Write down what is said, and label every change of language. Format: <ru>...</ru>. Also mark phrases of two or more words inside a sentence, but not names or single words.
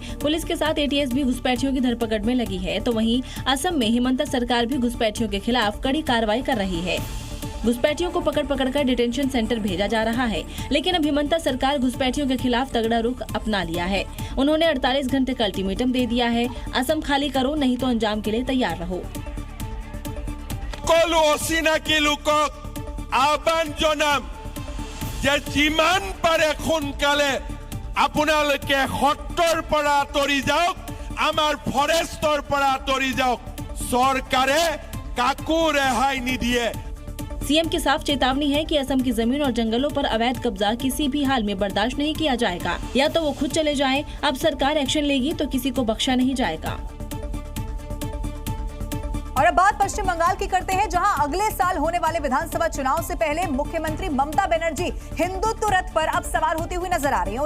<hi>पुलिस के साथ एटीएस भी घुसपैठियों की धरपकड़ में लगी है। तो वहीं असम में हेमंता सरकार भी घुसपैठियों के खिलाफ कड़ी कार्रवाई कर रही है। घुसपैठियों को पकड़ कर डिटेंशन सेंटर भेजा जा रहा है, लेकिन अब हेमंता सरकार घुसपैठियों के खिलाफ तगड़ा रुख अपना लिया है। उन्होंने 48 घंटे का अल्टीमेटम दे दिया है। असम खाली करो, नहीं तो अंजाम के लिए तैयार रहो।</hi> <as>সকলো অচিনাকি লোকক আহ্বান জনাম যে যিমান পাৰে সোনকালে আপোনালোকে সত্ৰৰ পৰা আঁতৰি যাওক, আমাৰ ফৰেষ্টৰ পৰা আঁতৰি যাওক। চৰকাৰে কাকো ৰেহাই নিদিয়ে।</as> <hi>सीएम की साफ चेतावनी है कि असम की जमीन और जंगलों पर अवैध कब्जा किसी भी हाल में बर्दाश्त नहीं किया जाएगा। या तो वो खुद चले जाएं, अब सरकार एक्शन लेगी तो किसी को बख्शा नहीं जाएगा। और अब बात पश्चिम बंगाल की करते हैं, जहां अगले साल होने वाले विधानसभा चुनाव से पहले मुख्यमंत्री ममता बनर्जी हिंदुत्व रथ पर अब सवार होती हुई नजर आ रही हैं।</hi>